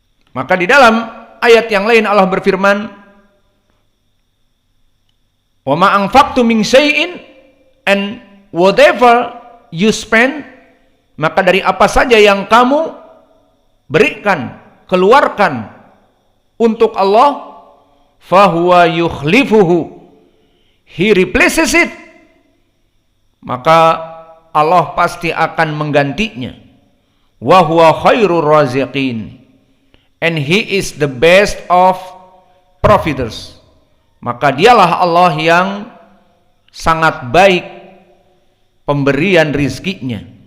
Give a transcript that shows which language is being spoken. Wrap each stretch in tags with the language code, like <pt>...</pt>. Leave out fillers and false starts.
<id>Maka di dalam ayat yang lain Allah berfirman,</id> <ar>wa ma anfaqtum min syai'in,</ar> <en>and whatever you spend,</en> <id>maka dari apa saja yang kamu berikan, keluarkan untuk Allah,</id> <ar>fahuwa yukhlifuhu,</ar> <en>He replaces it,</en> <id>maka Allah pasti akan menggantinya.</id> <ar>Wa huwa khairur raziqin,</ar> <en>and He is the best of providers.</en> <id>Maka dialah Allah yang sangat baik pemberian rizkinya.</id>